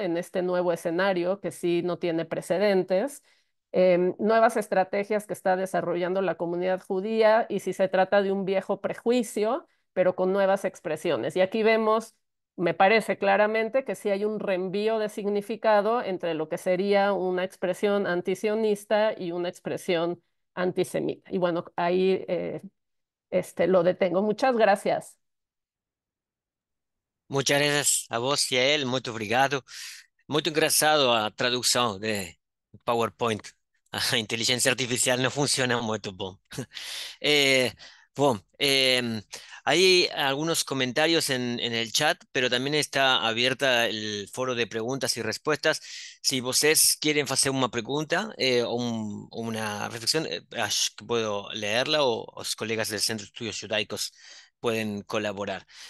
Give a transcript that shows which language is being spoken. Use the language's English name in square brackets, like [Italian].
[Spanish] En este nuevo escenario que sí no tiene precedentes, nuevas estrategias que está desarrollando la comunidad judía y si se trata de un viejo prejuicio, pero con nuevas expresiones. Y aquí vemos, me parece claramente que sí hay un reenvío de significado entre lo que sería una expresión antisionista y una expresión antisemita. Y bueno, ahí lo detengo. Muchas gracias. Muchas gracias a vos [Portuguese] e a ele, muito obrigado. Muito engraçado a tradução de PowerPoint. A inteligência artificial não funciona muito bom. [Spanish] Bueno, hay algunos comentarios en el chat, pero también está abierta el foro de preguntas y respuestas. Si [Portuguese] vocês [Spanish] quieren hacer una pregunta o una reflexión, [Portuguese] acho que [Spanish] puedo leerla o los colegas del Centro de Estudios Judaicos pueden colaborar.